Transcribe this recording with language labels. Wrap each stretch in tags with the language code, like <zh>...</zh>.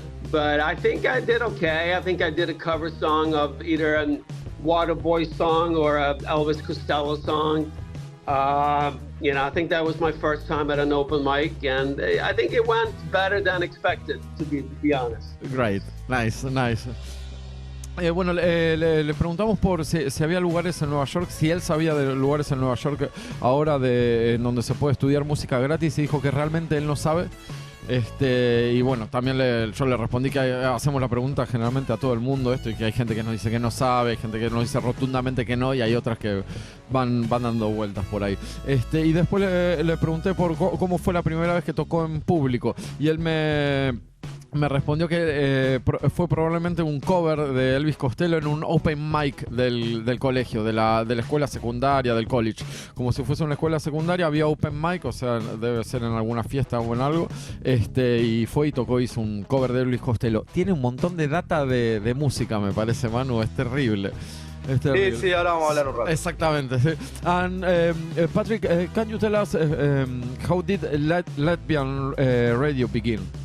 <en>But I think I did okay. I think I did a cover song of either a Waterboy song or a Elvis Costello song. I think that was my first time at an open mic, and I think it went better than expected, to be honest. Great, nice.</en> <es>Bueno, le preguntamos por si había lugares en Nueva York, si él sabía de lugares en Nueva York ahora en donde se puede estudiar música gratis, y dijo que realmente él no sabe. Y bueno, también yo le respondí que hacemos la pregunta generalmente a todo el mundo y que hay gente que nos dice que no sabe, hay gente que nos dice rotundamente que no, y hay otras que van dando vueltas por ahí. Y después le pregunté por cómo fue la primera vez que tocó en público, y él me respondió que fue probablemente un cover de Elvis Costello en un open mic del colegio, de la escuela secundaria, del college. Como si fuese una escuela secundaria, había open mic, o sea, debe ser en alguna fiesta o en algo. Y fue y tocó, hizo un cover de Elvis Costello. Tiene un montón de data de música, me parece, Manu, es terrible. Sí, ahora vamos a hablar un rato. Exactamente, sí.</es> <en>And Patrick, can you tell us how did LATVIAN Radio begin?</en>